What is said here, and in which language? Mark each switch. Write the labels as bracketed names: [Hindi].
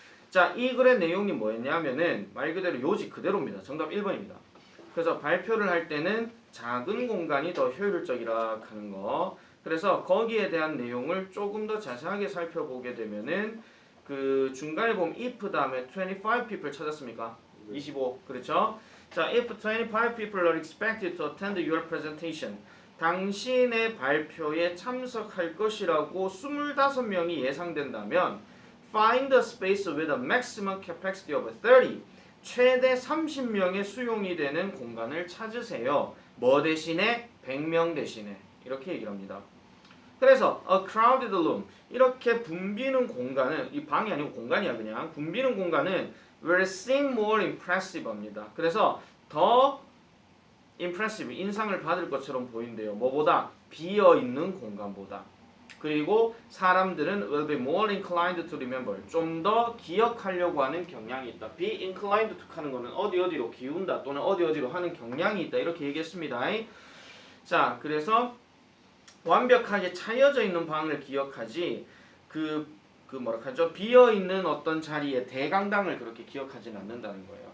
[Korean] 자, 이 글의 내용이 뭐였냐면은 말 그대로 요지 그대로입니다. 정답 1번입니다. 그래서 발표를 할 때는 작은 공간이 더 효율적이라 하는 거. 그래서 거기에 대한 내용을 조금 더 자세하게 살펴보게 되면은 그 중간에 보면 if 다음에 25 people 찾았습니까? 25. 그렇죠? [English] 자, if 25 people are expected to attend your presentation. [Korean] 당신의 발표에 참석할 것이라고 25명이 예상된다면 [English] find a space with a maximum capacity of 30. [Korean] 최대 30명의 수용이 되는 공간을 찾으세요. 뭐 대신에? 100명 대신에. 이렇게 얘기를 합니다. 그래서 [English] a crowded room. [Korean] 이렇게 붐비는 공간은 이 방이 아니고 공간이야 그냥. 붐비는 공간은 [English] will seem more impressive [Korean] 합니다. 그래서 더 impressive, 인상을 받을 것처럼 보인대요. 뭐보다? 비어있는 공간보다. 그리고 사람들은 [English] will be more inclined to remember. [Korean] 좀 더 기억하려고 하는 경향이 있다. [English] be inclined to [Korean] 하는 거는 어디로 기운다 또는 어디로 하는 경향이 있다. 이렇게 얘기했습니다. 자, 그래서 완벽하게 차여져 있는 방을 기억하지 뭐랄까죠? 비어있는 어떤 자리에 대강당을 그렇게 기억하지는 않는다는 거예요.